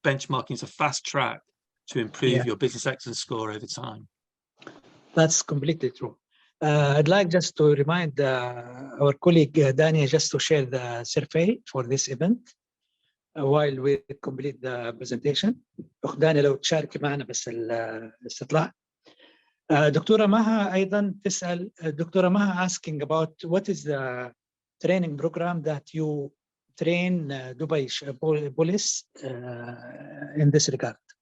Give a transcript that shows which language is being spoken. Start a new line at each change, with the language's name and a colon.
English: Benchmarking is a fast track to improve your business excellence score over time. That's completely true. I'd like just to remind our colleague Dania just to share the survey for this event while we complete the presentation.
Arabic: أخت دانيا لو تشاركي معنا بس الاستطلاع. دكتورة مها أيضا تسأل دكتورة مها
English: asking about what is the training program that you train Dubai police in this regard.